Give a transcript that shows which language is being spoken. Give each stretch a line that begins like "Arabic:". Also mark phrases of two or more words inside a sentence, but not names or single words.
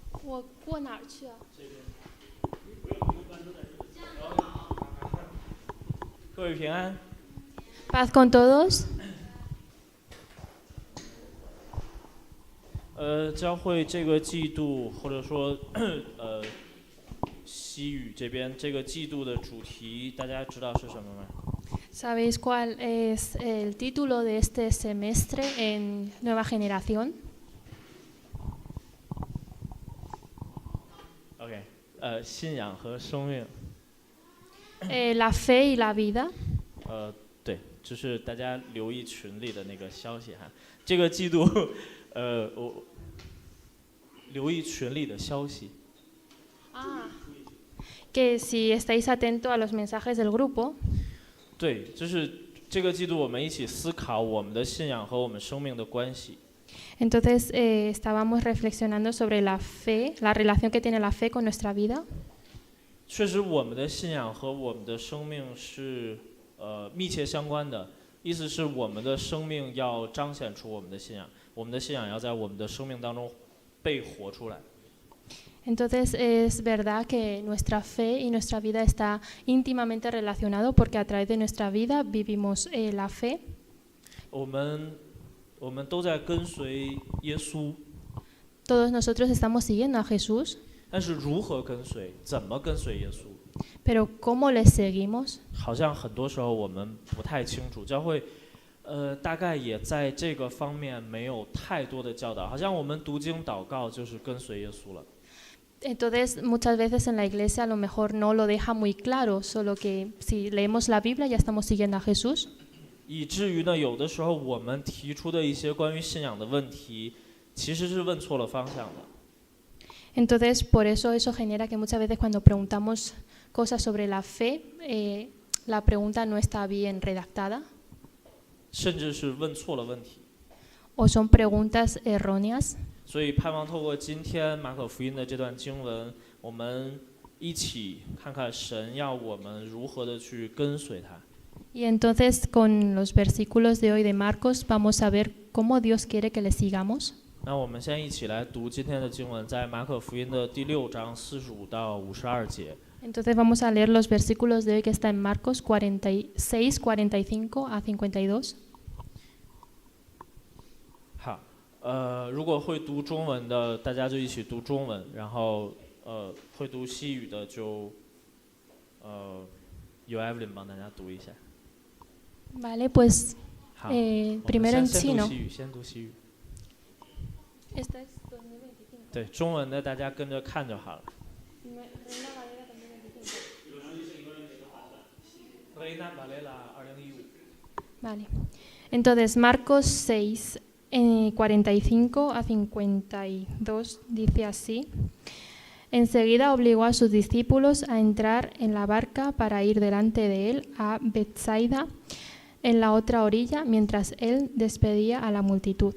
Chinese: 我过哪儿去啊？各位平安。
Spanish: Paz con todos.
Chinese: 教会这个季度，或者说西语这边这个季度的主题，大家知道是什么吗？
Spanish: ¿Sabéis cuál es el título de este semestre en Nueva Generación?
Chinese: OK， 信仰和生命。
Spanish: La fe y la vida.
Chinese: 对，就是大家留意群里的那个消息哈。这个季度，我留意群里的消息。
Spanish: Que si estáis atentos a los mensajes del grupo.
Chinese: 对，就是这个季度我们一起思考我们的信仰和我们生命的关系。
Spanish: Entonces estábamos reflexionando sobre la fe, la relación que tiene la fe con nuestra vida.
Chinese: 确实，我们的信仰和我们的生命是密切相关的。意思是我们的生命要彰显出我们的信仰，我们的信仰要在我们的生命当中被活出来。
Spanish: Entonces es verdad que nuestra fe y nuestra vida está íntimamente relacionado porque a través de nuestra vida vivimos la fe.
Chinese: 我们都在跟随耶稣。
Spanish: Todos nosotros estamos siguiendo a Jesús.
Chinese: 但是如何跟随，怎么跟随耶稣？
Spanish: Pero ¿cómo le seguimos?
Chinese: 好像很多时候我们不太清楚，教会大概也在这个方面没有太多的教导，好像我们读经祷告就是跟随耶稣了。
Spanish: Entonces muchas veces en la iglesia a lo mejor no lo deja muy claro, solo que si leemos la Biblia ya estamos siguiendo a Jesús.
Chinese: 以至于呢，有的时候我们提出的一些关于信仰的问题，其实是问错了方向的。
Spanish: Entonces por eso genera que muchas veces cuando preguntamos cosas sobre la fe, la pregunta no está bien redactada.
Chinese: 甚至是问错了问题。
Spanish: O son preguntas erróneas.
Chinese: 所以盼望透过今天马可福音的这段经文，我们一起看看神要我们如何的去跟随他。
Spanish: Y entonces con los versículos de hoy de Marcos vamos a ver cómo Dios quiere que le sigamos.
Chinese: 那我们先一起来读今天的经文，在马可福音的第6章45到52节。
Spanish: Entonces vamos a leer los versículos de hoy que está en Marcos 46, 45 a 52.
Chinese: 好，如果会读中文的，大家就一起读中文，然后会读西语的就由 Evelyn 帮大家读一下。
Spanish: Vale, pues
Chinese: 好，
Spanish: primero en
Chinese: 先
Spanish: chino.
Chinese: 读西语，先读西语。
Spanish: Esta es 2025.
Chinese: 对，中文的大家跟着看就好了。Reina Valera 2015。
Spanish: Vale. Entonces Marcos 6, 45 a 52 dice así. Enseguida obligó a sus discípulos a entrar en la barca para ir delante de él a Betsaida, en la otra orilla, mientras él despedía a la multitud.